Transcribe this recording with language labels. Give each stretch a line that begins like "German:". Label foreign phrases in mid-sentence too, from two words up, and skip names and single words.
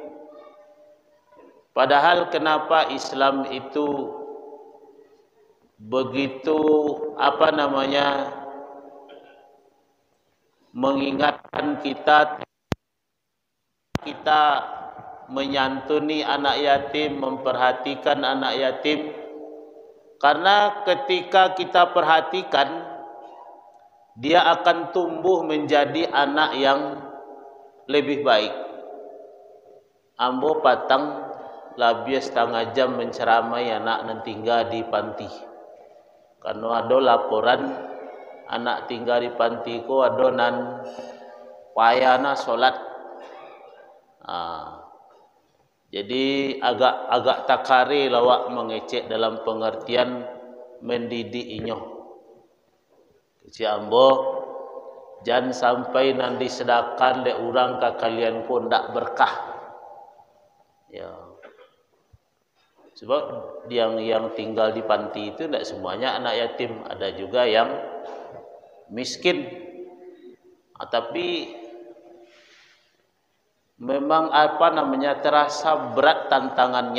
Indonesian: Padahal kenapa Islam itu begitu mengingatkan kita menyantuni anak yatim, memperhatikan anak yatim, karena ketika kita perhatikan, dia akan tumbuh menjadi anak yang lebih baik.
Minangkabau: Ambo patang labia setengah jam menceramai anak nan tinggal di panti. Karena ada laporan anak tinggal di panti ko ada nan payana solat. Jadi agak takare lawak mengecek dalam pengertian mendidik inyo. Si ambo jangan sampai nanti sedekah le urang ka kalian pun ndak berkah.
Indonesian: Ya. Sebab yang tinggal di panti itu tidak semuanya anak yatim, ada juga yang miskin. Tapi memang terasa berat tantangannya.